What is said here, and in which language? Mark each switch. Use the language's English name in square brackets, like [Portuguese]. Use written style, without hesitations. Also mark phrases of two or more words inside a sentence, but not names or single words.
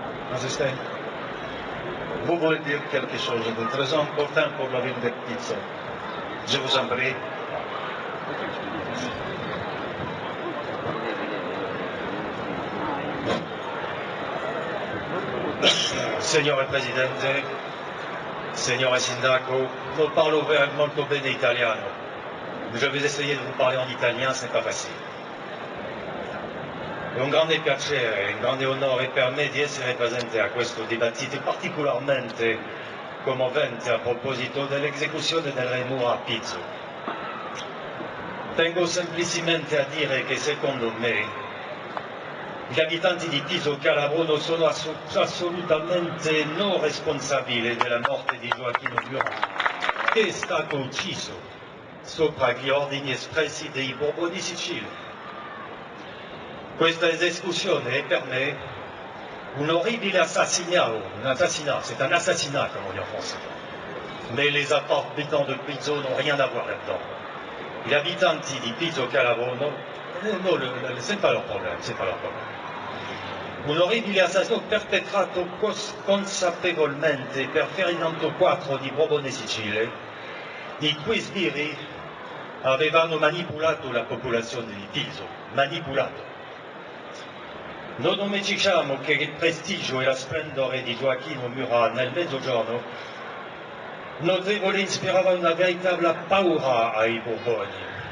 [French] Assistant, vous voulez dire quelque chose de très important pour la ville de Pizzo. Je vous en prie. [Italian] Signore Presidente, signore Sindaco, non parlo molto bene italiano. [French] Je vais essayer de vous parler en italien, ce n'est pas facile. [Italian] È un grande piacere, un grande onore per me di essere presente a questo dibattito particolarmente commovente a proposito dell'esecuzione del re Mura a Pizzo. Tengo semplicemente a dire che secondo me gli abitanti di Pizzo Calabro non sono assolutamente non responsabili della morte di Gioacchino Murat, che è stato ucciso sopra gli ordini espressi dei Borboni Sicilia. Questa esecuzione è per me un orribile assassinat, [French] c'est un assassinat comme on dit en français. Mais les habitants de Pizzo n'ont rien à voir là-dedans. [Italian] Gli abitanti di Pizzo Calabro, [French] c'est pas leur problème, c'est pas leur problème. [Italian] Un orribile assassino perpetrato consapevolmente per Ferdinando IV di Borbone Sicilia, i cui sbirri avevano manipolato la popolazione di Pizzo, manipolato. Non dimentichiamo che il prestigio e la splendore di Gioacchino Murat nel Mezzogiorno notevole ispirava una veritable paura ai Borboni.